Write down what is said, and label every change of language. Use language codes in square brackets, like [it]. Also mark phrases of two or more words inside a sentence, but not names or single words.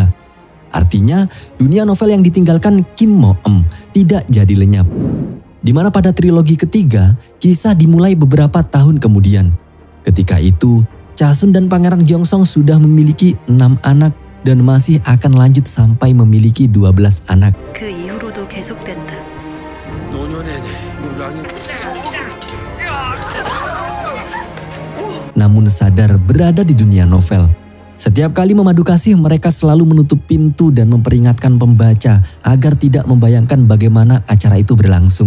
[id] Artinya, dunia novel yang ditinggalkan Kim Mo-eum tidak jadi lenyap. Di mana pada trilogi ketiga, kisah dimulai beberapa tahun kemudian. Ketika itu, Chasun dan Pangeran Gyeongsong sudah memiliki 6 anak dan masih akan lanjut sampai memiliki 12 anak. [ko] 그 이후로도 계속된다. [id] Namun sadar berada di dunia novel. Setiap kali memadu kasih, mereka selalu menutup pintu dan memperingatkan pembaca agar tidak membayangkan bagaimana acara itu berlangsung.